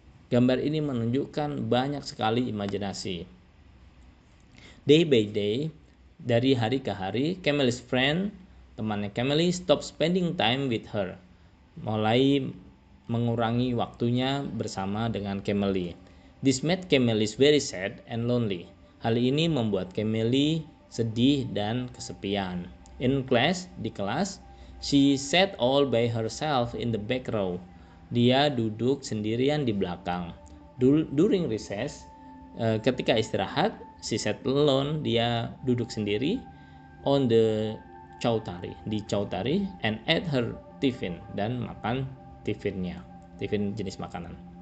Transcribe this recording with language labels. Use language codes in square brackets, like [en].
[id] Gambar ini menunjukkan banyak sekali imajinasi. [en] Day by day, [id] dari hari ke hari, [en] Camille's friend, [id] temannya Camille, [en] stop spending time with her, [id] mulai mengurangi waktunya bersama dengan Camille. [en] This made Camille very sad and lonely. [id] Hal ini membuat Camille sedih dan kesepian. [en] In class, [id] di kelas, [en] she sat all by herself in the back row. [id] Dia duduk sendirian di belakang. [en] During recess, [id] ketika istirahat, [en] she sat alone, [id] dia duduk sendiri [en] on the chautari, [id] di chautari, [en] and ate her tiffin, [id] dan makan tiffinnya, tiffin jenis makanan.